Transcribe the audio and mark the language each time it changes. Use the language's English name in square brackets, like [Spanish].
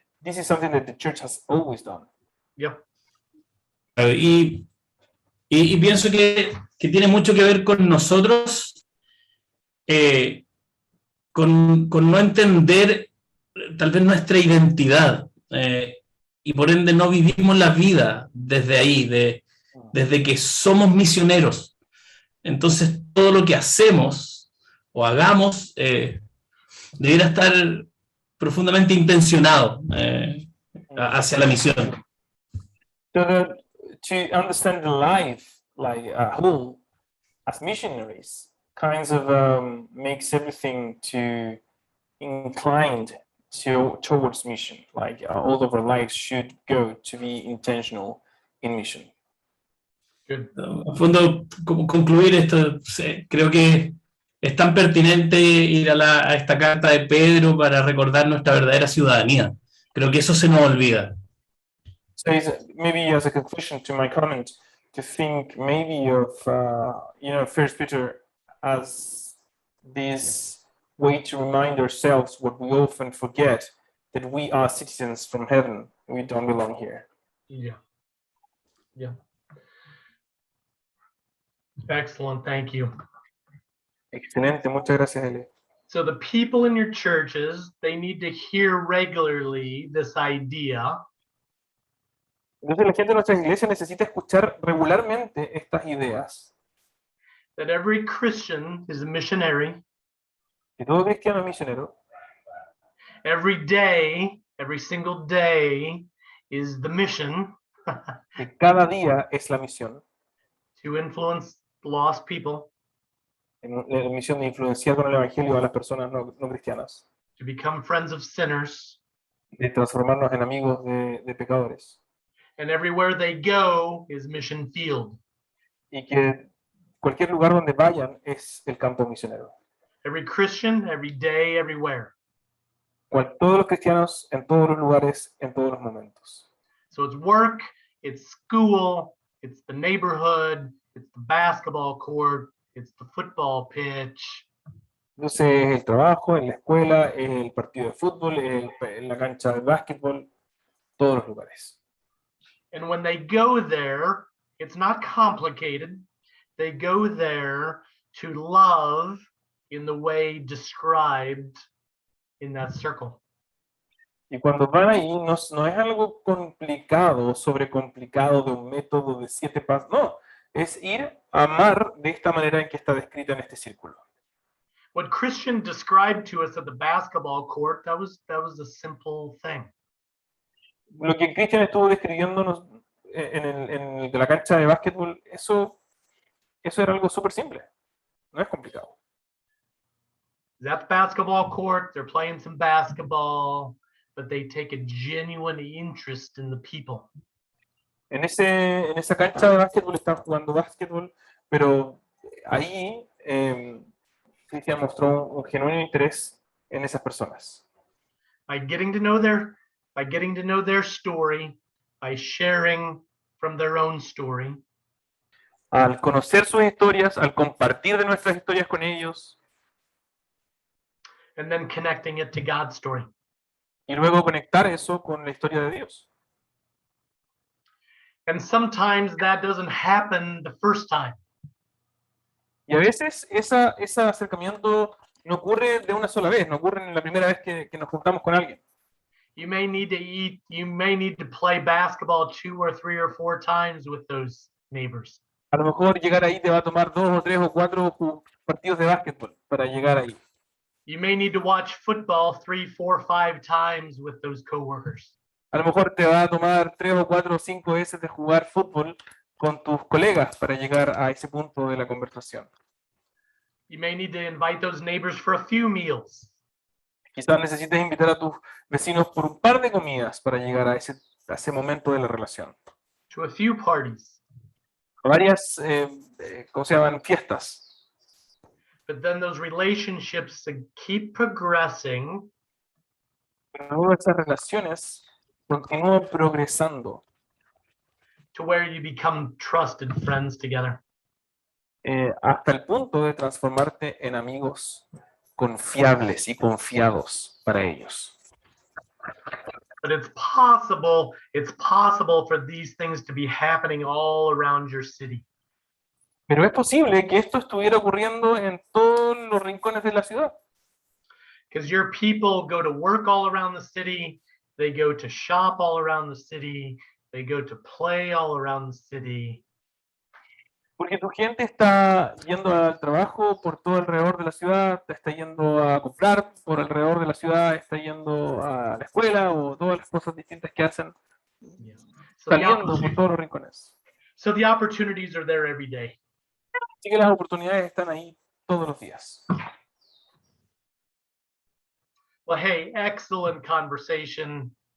[English] This is something that the church has always done. Yep. [Spanish] Y pienso que tiene mucho que ver con nosotros, con no entender tal vez nuestra identidad, y por ende no vivimos la vida desde ahí, desde que somos misioneros. Entonces todo lo que hacemos o hagamos debiera estar profundamente intencionado hacia la misión. [English] So to understand the life like a whole as missionaries kinds of makes everything to inclined towards mission. Like all of our lives should go to be intentional in mission. Good. [Spanish] A fondo, concluir esto, creo que es tan pertinente ir a esta carta de Pedro para recordar nuestra verdadera ciudadanía. Creo que eso se nos olvida. [English] So maybe as a conclusion to my comment, to think maybe of First Peter as this way to remind ourselves what we often forget, that we are citizens from heaven. We don't belong here. Yeah. Yeah. Excellent. Thank you. [Spanish] Excelente, muchas gracias, Eli. [English] So the people in your churches, they need to hear regularly this idea [Spanish] Entonces la gente de nuestras iglesias necesita escuchar regularmente estas ideas. [English] that every Christian is a missionary. [Spanish] Que todo cristiano es misionero. [English] Every day, every single day is the mission [Spanish] Que cada día es la misión. [English] to influence lost people, [Spanish] La misión de influenciar con el evangelio a las personas no cristianas. [English] to become friends of sinners. [Spanish] De transformarnos en amigos de pecadores. [English] And everywhere they go is mission field. [Spanish] Y que cualquier lugar donde vayan es el campo misionero. [English] Every Christian, every day, everywhere. [Spanish] Todos los cristianos en todos los lugares, en todos los momentos. [English] So it's work, it's school, it's the neighborhood, it's the basketball court, it's the football pitch. [Spanish] Entonces, el trabajo, en la escuela, el partido de fútbol, en la cancha de básquetbol, todos los lugares. [English] And when they go there, it's not complicated. They go there to love in the way described in that circle. [Spanish] Y cuando van ahí, no es algo complicado, sobrecomplicado de un método de 7 pasos. No, es ir a amar de esta manera en que está descrita en este círculo. [English] What Christian described to us at the basketball court, that was a simple thing. [Spanish] Lo que Cristian estuvo describiéndonos en la cancha de básquetbol, eso era algo súper simple. No es complicado. [English] At the basketball court, they're playing some basketball, but they take a genuine interest in the people. [Spanish] En esa cancha de básquetbol están jugando básquetbol, pero ahí Cristian mostró un genuino interés en esas personas. [English] By getting to know their story, by sharing from their own story, [Spanish] Al conocer sus historias, al compartir de nuestras historias con ellos, [English] and then connecting it to God's story. [Spanish] y luego conectar eso con la historia de Dios. [English] And sometimes that doesn't happen the first time. [Spanish] Y a veces ese acercamiento no ocurre de una sola vez, no ocurre en la primera vez que nos juntamos con alguien. [English] You may need to play basketball 2 or 3 or 4 times with those neighbors. [Spanish] A lo mejor llegar ahí te va a tomar 2 o 3 o 4 partidos de básquetbol para llegar ahí. [English] You may need to watch football 3, 4, 5 times with those coworkers. [Spanish] A lo mejor te va a tomar 3 o 4 o 5 veces de jugar fútbol con tus colegas para llegar a ese punto de la conversación. [English] You may need to invite those neighbors for a few meals. [Spanish] Quizás necesites invitar a tus vecinos por un par de comidas para llegar a ese momento de la relación. [English] To a few parties. [Spanish] varias, ¿cómo se llaman? Fiestas. [English] But then those relationships keep progressing. [Spanish] Pero luego esas relaciones continúan progresando [English] to where you become trusted friends together. [Spanish] Hasta el punto de transformarte en amigos confiables y confiados para ellos. [English] But it's possible for these things to be happening all around your city. [Spanish] Pero es posible que esto estuviera ocurriendo en todos los rincones de la ciudad. [English] Because your people go to work all around the city, they go to shop all around the city, they go to play all around the city. [Spanish] Porque tu gente está yendo al trabajo por todo alrededor de la ciudad, está yendo a comprar por alrededor de la ciudad, está yendo a la escuela o todas las cosas distintas que hacen, saliendo por todos los rincones. [English] So the opportunities are there every day. [Spanish] Así que las oportunidades están ahí todos los días. [English] Well, hey, excellent conversation.